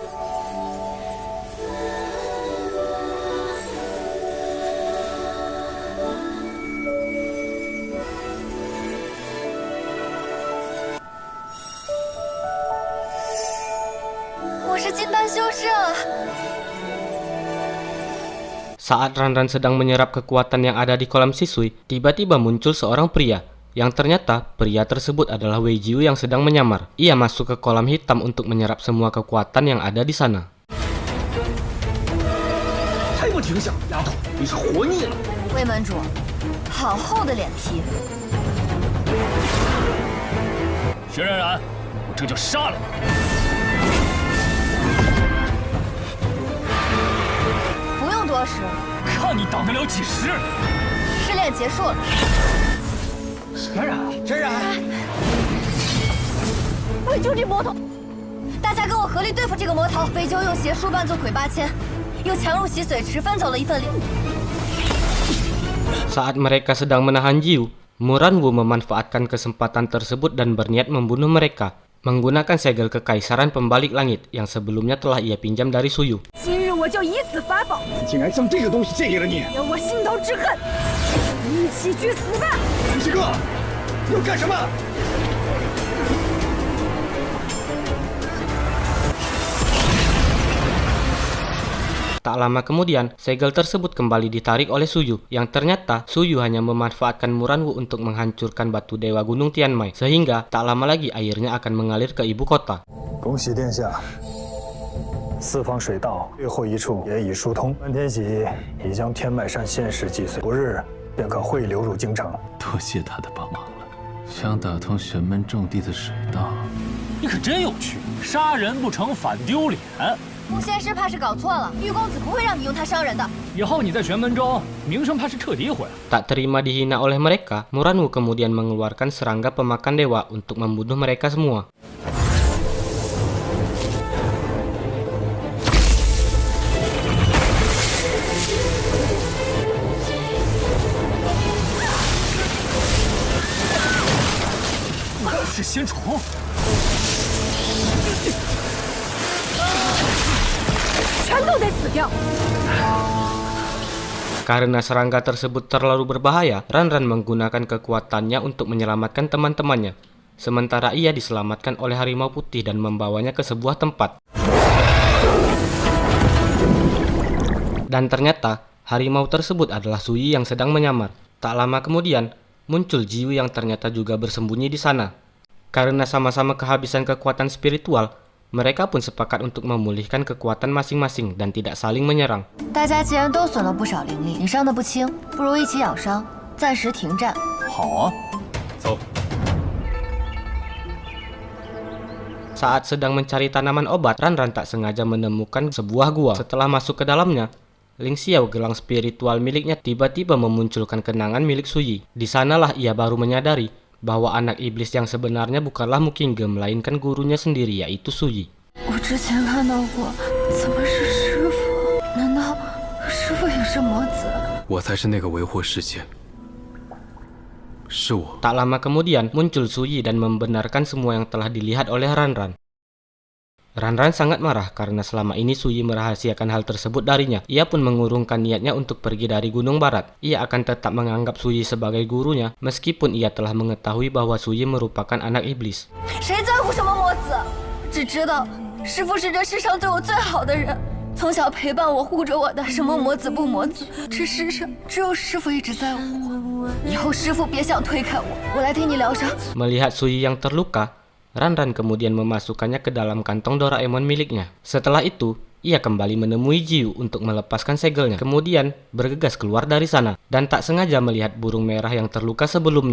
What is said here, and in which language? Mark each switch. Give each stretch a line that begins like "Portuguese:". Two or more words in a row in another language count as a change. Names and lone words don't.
Chinese: 我是金丹修士啊！
Indonesian: Saat Ranran sedang menyerap kekuatan yang ada di kolam Shisui, tiba-tiba muncul seorang pria. Yang ternyata pria tersebut adalah Wei Jiu yang sedang menyamar. Ia masuk ke kolam hitam untuk menyerap semua kekuatan yang ada di sana.
Chinese: 还不停下，丫头，你是活腻了。魏门主，好厚的脸皮。薛冉冉，我这就杀了你！不用多时，看你挡得了几时！试炼结束了。冉冉，冉冉，魏救这魔头！大家跟我合力对付这个魔头。魏救用邪术扮作鬼8000，又强入洗髓池分走了一份力。
Indonesian: Saat mereka sedang menahan Jiu, Muranwu memanfaatkan kesempatan tersebut dan berniat membunuh mereka menggunakan segel kekaisaran pembalik langit yang sebelumnya telah ia pinjam dari Suyu.
Chinese: 今日我就以此法宝，竟然将这个东西借给了你，让我心头之恨一起去死吧！玉溪哥，你要干什么？
Indonesian: Tak lama kemudian, segel tersebut kembali ditarik oleh Suyu, yang ternyata Suyu hanya memanfaatkan Muranwu untuk menghancurkan batu dewa Gunung Tianmai, sehingga tak lama lagi airnya akan mengalir ke ibu kota.
Chinese: 恭喜殿下，四方水道最后一处也已疏通，关天喜已将天脉山仙石击碎，不日便可汇流入京城。多谢他的帮忙了。想打通玄门重地的水道，你可真有趣，杀人不成反丢脸。木仙师怕是搞错了，玉公子不会让你用它伤人的。以后你在玄门中名声怕是彻底毁了。
Indonesian: Tak terima dihina oleh mereka, Muranwu kemudian mengeluarkan serangga pemakan dewa untuk membunuh mereka semua.
Chinese: 是仙虫。全都得死掉！
Indonesian: Karena serangga tersebut terlalu berbahaya, Ranran menggunakan kekuatannya untuk menyelamatkan teman-temannya. Sementara ia diselamatkan oleh harimau putih dan membawanya ke sebuah tempat. Dan ternyata, harimau tersebut adalah Suyi yang sedang menyamar. Tak lama kemudian, muncul Jiu yang ternyata juga bersembunyi di sana. Karena sama-sama kehabisan kekuatan spiritual, mereka pun sepakat untuk memulihkan kekuatan masing-masing dan tidak saling menyerang.
Chinese: 大家既然都损了不少灵力，你伤得不轻，不如一起养伤，暂时停战。好啊，走。
Indonesian: Saat sedang mencari tanaman obat, Ranran tak sengaja menemukan sebuah gua. Setelah masuk ke dalamnya, Ling Xiao, gelang spiritual miliknya, tiba-tiba memunculkan kenangan milik Suyi. Di sanalah ia baru menyadari bahwa anak iblis yang sebenarnya bukanlah Mukingge, melainkan gurunya sendiri, yaitu Suyi.
Chinese: 我之前看到过，怎么是师傅？难道师傅也是魔子？我才是那个为祸世界，是我。
Indonesian: Tak lama kemudian muncul Suyi dan membenarkan semua yang telah dilihat oleh Ranran. Ranran sangat marah karena selama ini Suyi merahasiakan hal tersebut darinya. Ia pun mengurungkan niatnya untuk pergi dari Gunung Barat. Ia akan tetap menganggap Suyi sebagai gurunya meskipun ia telah mengetahui bahwa Suyi merupakan anak iblis.
Chinese: 谁在乎什么魔子？只知道师父是这世上对我最好的人，从小陪伴我、护着我的，什么魔子不魔子，这世上只有师父一直在乎我。以后师父别想推开我，我来替你疗伤。
Indonesian: Melihat Suyi yang terluka, Ranran kemudian memasukkannya ke dalam kantong Doraemon miliknya. Setelah itu, ia kembali menemui Jiu untuk melepaskan segelnya. Kemudian bergegas keluar dari sana dan tak sengaja melihat burung merah yang terluka sebelumnya.